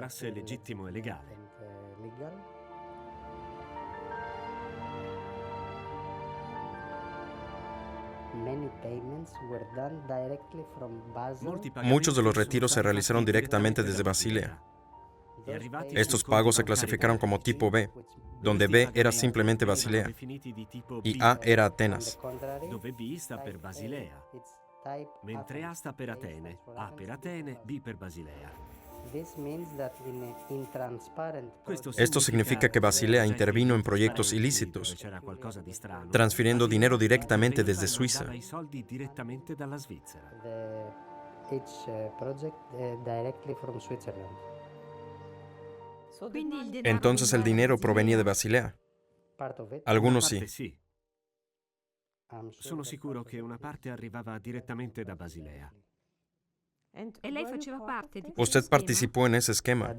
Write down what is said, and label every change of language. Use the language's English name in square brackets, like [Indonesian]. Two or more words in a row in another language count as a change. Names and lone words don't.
[Spanish] Muchos de los retiros se realizaron directamente desde Basilea. Estos pagos se clasificaron como tipo B, donde B era simplemente Basilea y A era Atenas. [Italian] Dove B sta per Basilea, mentre A sta per Atene, A per Atene, B per Basilea. [Spanish] Esto significa que Basilea intervino en proyectos ilícitos, transfiriendo dinero directamente desde Suiza. Entonces el dinero provenía de Basilea. Algunos sí. [Italian] Sono sicuro che una parte arrivava direttamente da Basilea. [Spanish] ¿Usted participó en ese esquema?